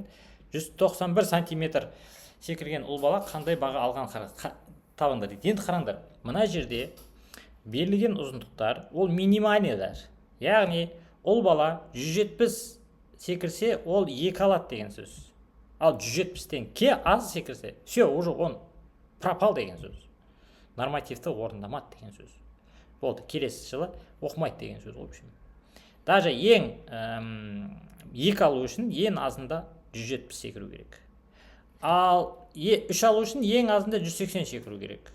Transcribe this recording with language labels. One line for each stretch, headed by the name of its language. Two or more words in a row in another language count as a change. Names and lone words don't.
Kazakh: 191 сантиметр секірген ұл бала қандай баға алған табыңдар дейді. Енді қараңдар, мына жерде берілген ұзындықтар ол минимальныйлар. Яғни, ұл бала 170 секірсе, ол 2 алады деген сөз. Ал 170-тен ке аз секірсе,
Russian: все, уже он пропал
Kazakh: деген сөз. Нормативті орындамады деген сөз. Болды, келесі жылы оқымайды деген сөз. Даже ең 2 алу үшін ең азында 170 секіру керек. Ал 3 алу үшін ең азында 180 секіру керек.